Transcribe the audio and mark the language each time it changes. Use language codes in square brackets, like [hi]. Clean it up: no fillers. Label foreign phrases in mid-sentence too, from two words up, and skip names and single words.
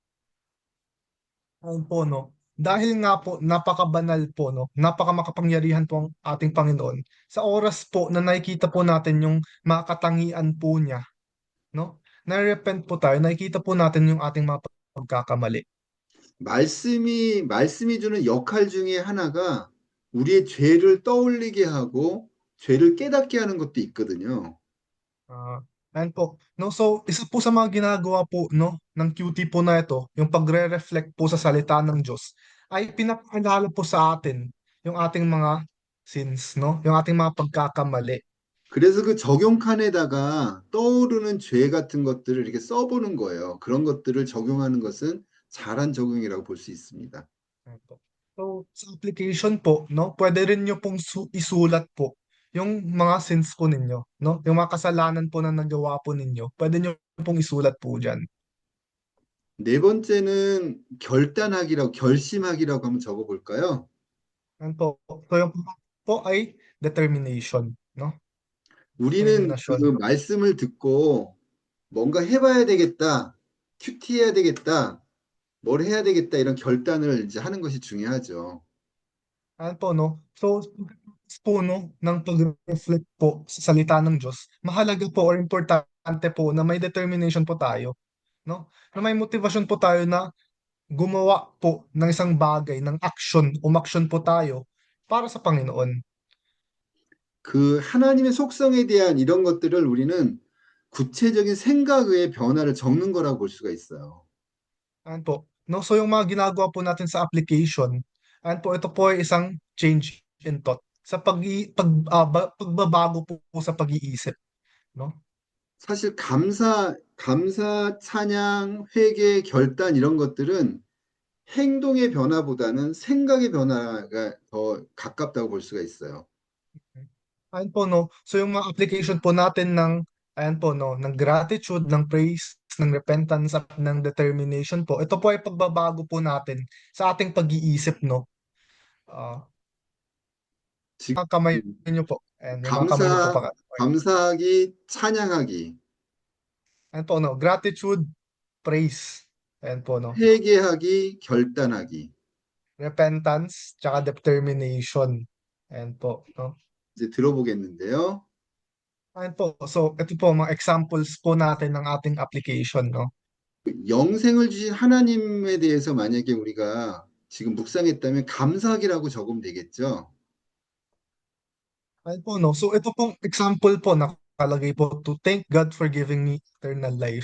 [tl] Ayan po, no? Dahil nga po, napakabanal po, no? Napakamakapangyarihan po ang ating Panginoon. Sa oras po na nakikita po natin yung makatangian po niya, no? Na-repent po tayo, nakikita po natin yung ating mga pagkakamali. [ko] 말씀이 주는 역할 중에 하나가 우리의 죄를 떠올리게 하고 죄를 깨닫게 하는 것도 있거든요. [tl] Ah, ayan po. No, so isa po sa mga ginagawa po no ng QT po na ito, yung pagre-reflect po sa salita ng Diyos ay pinapaalala po sa atin yung ating mga sins, no? Yung ating mga pagkakamali. [ko] 그래서 그 적용칸에다가 떠오르는 죄 같은 것들을 이렇게 써보는 거예요. 그런 것들을 적용하는 것은 잘한 적용이라고 볼 수 있습니다. [tl] Ayan po. So sa application po, no, pwede rin nyo pong isulat po yung mga sins po ninyo, no? Yung mga kasalanan po na nagawa po ninyo, pwede nyo pong isulat po dyan. [ko] 네 번째는 결심하기라고 한번 적어볼까요? [tl] Ayan po. So yung po ay determination, no? [ko] 우리는 그 [en] Determination. [ko] 말씀을 듣고 뭔가 해봐야 되겠다, 큐티 해야 되겠다, 뭘 해야 되겠다 이런 결단을 이제 하는 것이 중요하죠. [tl] Ayan po, no? So, po, no, ng pag-reflect po sa salita ng Diyos, mahalaga po or importante po na may determination po tayo, no? Na may motivasyon po tayo na gumawa po ng isang bagay, ng action, umaksyon po tayo para sa Panginoon. [ko] 그 하나님의 속성에 대한 이런 것들을 우리는 구체적인 생각의 변화를 적는 거라고 볼 수가 있어요. [tl] Ayan po. No, so yung mga ginagawa po natin sa application, ayan po, ito po ay isang [en] change in thought [tl] sa pagbabago po sa pag-iisip, no? [ko] 사실 감사, 찬양, 회개, 결단 이런 것들은 행동의 변화보다는 생각의 변화가 더 가깝다고 볼 수가 있어요. [tl] Ayan po, no? So yung mga application po natin ng, ayan po, no, ng gratitude, ng praise, ng repentance, at ng determination po, ito po ay pagbabago po natin sa ating pag-iisip, no? Ah, [ko] 지금 [tl] mga kamay nyo po. Ayan, yung mga kamay nyo po [ko] 감사, [tl] pa. [ko] 감사하기, 찬양하기, [tl] Ayan po, no? [en] Gratitude, praise. [tl] Ayan po, no? [ko] 회개하기, 결단하기. [en] Repentance, tsaka determination. [tl] Ayan po, no? [ko] 이제 들어보겠는데요. [tl] Ayan po. So, ito po mga examples po natin ng ating application, no? [ko] 영생을 주신 하나님에 대해서 만약에 우리가 지금 묵상했다면 감사하기라고 적으면 되겠죠. [tl] Ayan po, no? So, ito pong example po nakalagay po [en] to thank God for giving me eternal life.